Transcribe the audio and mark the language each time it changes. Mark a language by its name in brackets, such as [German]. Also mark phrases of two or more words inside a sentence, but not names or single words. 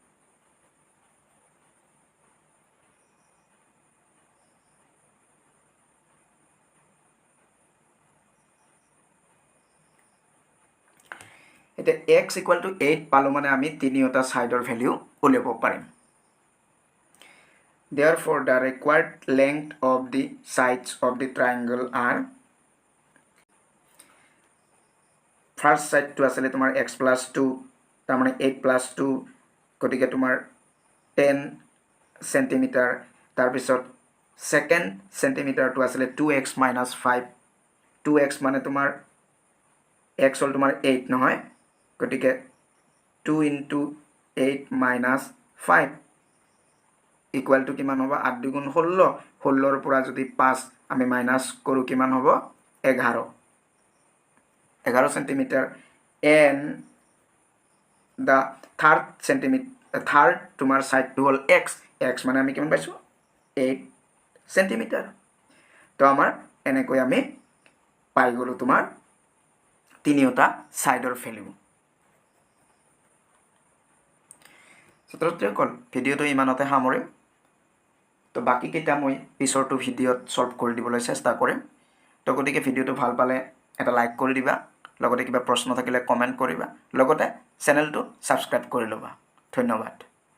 [Assamese] এটা x [English] equal to [Assamese] 8 পালো মানে আমি তিনিটা সাইডৰ ভ্যালু উলিয়াব পাৰিম [English] Therefore, the required length of the sides of the triangle are first side [Assamese] টো আছিল তোমাৰ [English] x plus 2 [Assamese] তাৰ মানে 8 plus 2 গতিকে তোমাৰ 10 cm তাৰ পিছত [English] second centimeter [Assamese] টো আছিল [English] 2x minus 5 [Assamese] 2x মানে তোমাৰ x হ'ল তোমাৰ 8 নহয় গতিকে 2 into 8 minus 5 [English] equal to [Assamese] কিমান হ'ব 8 গুণ 16 16 ৰ পৰা যদি 5 আমি মাইনাস কৰো কিমান হ'ব 11 11 সেন্টিমিটার [English] and the third [Assamese] তোমার সাইড টু হল x x মানে আমি কিমান পাইছো 8 সেন্টিমিটার তো আমাৰ এনেকৈ আমি পাই গলো তোমাৰ তিনিটা সাইডৰ ভ্যালু ছাত্ৰছাত্ৰীসকল ভিডিঅটো ইমানতে সামৰিম তো বাকি কেইটা মই পিছৰটো ভিডিঅ'ত সলভ কৰি দিবলৈ চেষ্টা কৰিম তো গতিকে ভিডিঅ'টো ভাল পালে এটা লাইক কৰি দিবা লগতে কিবা প্ৰশ্ন থাকিলে কমেন্ট কৰিবা লগতে চেনেলটো সাবস্ক্ৰাইব কৰি লবা ধন্যবাদ